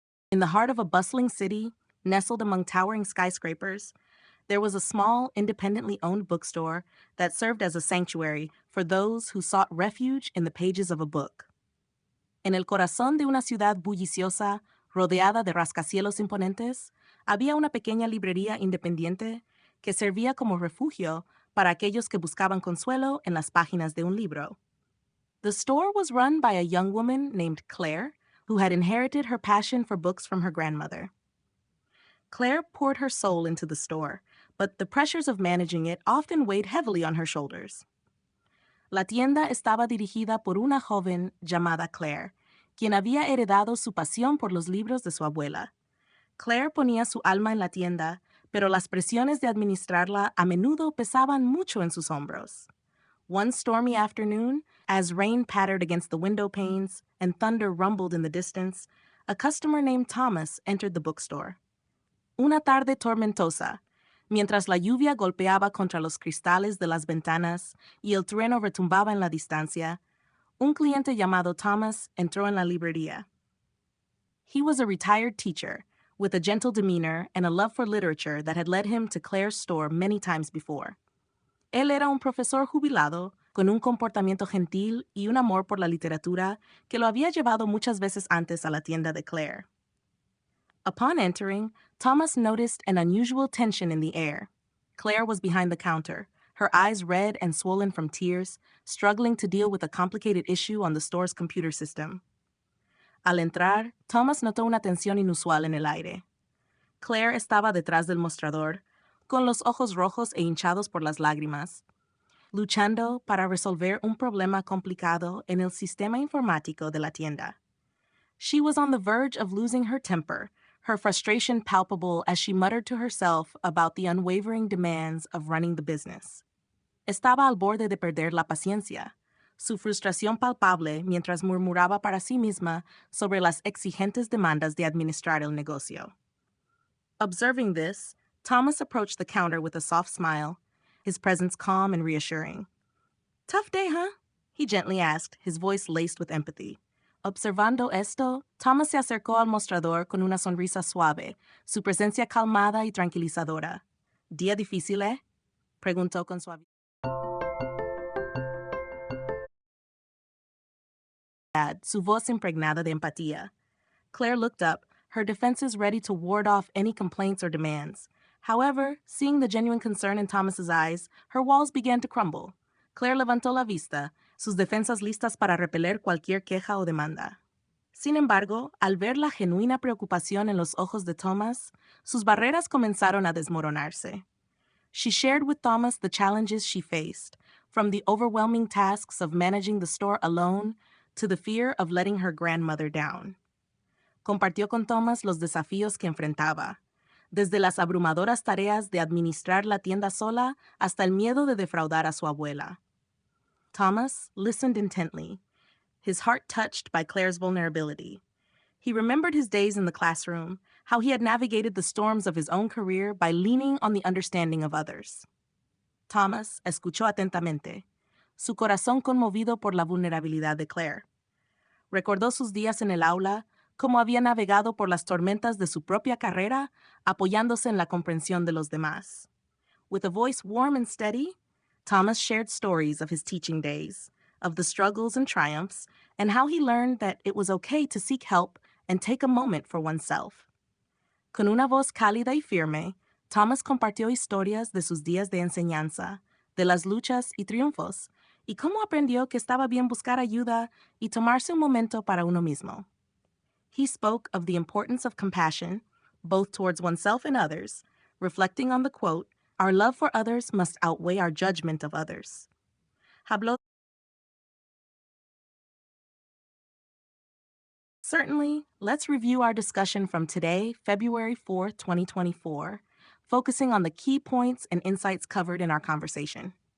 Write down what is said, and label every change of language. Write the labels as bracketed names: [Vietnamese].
[English] In the heart of a bustling city, nestled among towering skyscrapers, there was a small, independently owned bookstore that served as a sanctuary for those who sought refuge in the pages of a book. [Spanish] En el corazón de una ciudad bulliciosa, rodeada de rascacielos imponentes, había una pequeña librería independiente que servía como refugio para aquellos que buscaban consuelo en las páginas de un libro. [English] The store was run by a young woman named Claire, who had inherited her passion for books from her grandmother. Claire poured her soul into the store, but the pressures of managing it often weighed heavily on her shoulders. [Spanish] La tienda estaba dirigida por una joven llamada Claire, quien había heredado su pasión por los libros de su abuela. Claire ponía su alma en la tienda, pero las presiones de administrarla a menudo pesaban mucho en sus hombros. [English] One stormy afternoon, as rain pattered against the window panes and thunder rumbled in the distance, a customer named Thomas entered the bookstore. [Spanish] Una tarde tormentosa, mientras la lluvia golpeaba contra los cristales de las ventanas y el trueno retumbaba en la distancia, un cliente llamado Thomas entró en la librería. [English] He was a retired teacher, with a gentle demeanor and a love for literature that had led him to Claire's store many times before. [Spanish] Él era un profesor jubilado, con un comportamiento gentil y un amor por la literatura que lo había llevado muchas veces antes a la tienda de Claire. [English] Upon entering, Thomas noticed an unusual tension in the air. Claire was behind the counter, her eyes red and swollen from tears, struggling to deal with a complicated issue on the store's computer system. [Spanish] Al entrar, Thomas notó una tensión inusual en el aire. Claire estaba detrás del mostrador, con los ojos rojos e hinchados por las lágrimas, luchando para resolver un problema complicado en el sistema informático de la tienda. [English] She was on the verge of losing her temper, her frustration palpable as she muttered to herself about the unwavering demands of running the business. [Spanish] Estaba al borde de perder la paciencia, su frustración palpable mientras murmuraba para sí misma sobre las exigentes demandas de administrar el negocio. [English] Observing this, Thomas approached the counter with a soft smile, his presence calm and reassuring. "Tough day, huh?" he gently asked, his voice laced with empathy. [Spanish] Observando esto, Thomas se acercó al mostrador con una sonrisa suave, su presencia calmada y tranquilizadora. ¿Día difícil, eh?" preguntó con suavidad, su voz impregnada de empatía. [English] Claire looked up, her defenses ready to ward off any complaints or demands. However, seeing the genuine concern in Thomas's eyes, her walls began to crumble. [Spanish] Claire levantó la vista, sus defensas listas para repeler cualquier queja o demanda. Sin embargo, al ver la genuina preocupación en los ojos de Thomas, sus barreras comenzaron a desmoronarse. [English] She shared with Thomas the challenges she faced, from the overwhelming tasks of managing the store alone to the fear of letting her grandmother down. [Spanish] Compartió con Thomas los desafíos que enfrentaba, desde las abrumadoras tareas de administrar la tienda sola hasta el miedo de defraudar a su abuela. [English] Thomas listened intently, his heart touched by Claire's vulnerability. He remembered his days in the classroom, how he had navigated the storms of his own career by leaning on the understanding of others. [Spanish] Thomas escuchó atentamente, su corazón conmovido por la vulnerabilidad de Claire. Recordó sus días en el aula, cómo había navegado por las tormentas de su propia carrera, apoyándose en la comprensión de los demás. [English] With a voice warm and steady, Thomas shared stories of his teaching days, of the struggles and triumphs, and how he learned that it was okay to seek help and take a moment for oneself. [Spanish] Con una voz cálida y firme, Thomas compartió historias de sus días de enseñanza, de las luchas y triunfos, y cómo aprendió que estaba bien buscar ayuda y tomarse un momento para uno mismo. [English] He spoke of the importance of compassion, both towards oneself and others, reflecting on the quote, "Our love for others must outweigh our judgment of others." [Spanish] Habló. [English] Certainly, let's review our discussion from today, February 4th, 2024, focusing on the key points and insights covered in our conversation.